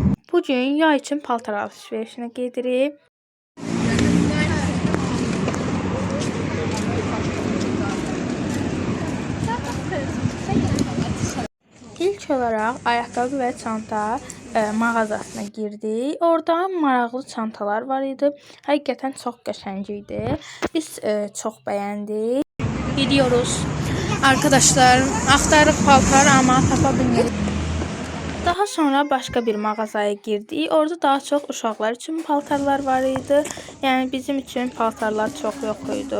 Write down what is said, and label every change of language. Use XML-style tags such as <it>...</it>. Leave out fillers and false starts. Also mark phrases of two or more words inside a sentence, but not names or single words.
<az>Bugün yay için paltar alışverişine gedirik.</az> <tr>İlk olarak ayakkabı ve çanta mağazasına girdik.</tr> <az>Orada maraqlı çantalar var idi. Həqiqətən çox qəşəng idi. Biz çox bəyəndik. Gidiyoruz. Arkadaşlar, axtarıq paltar ama tapa bilmirik.</az> <tr>Daha sonra başka bir mağazaya girdik.</tr> <az>Orada daha çok uşaqlar için paltarlar var idi. Yəni bizim için paltarlar çox yox idi.</az>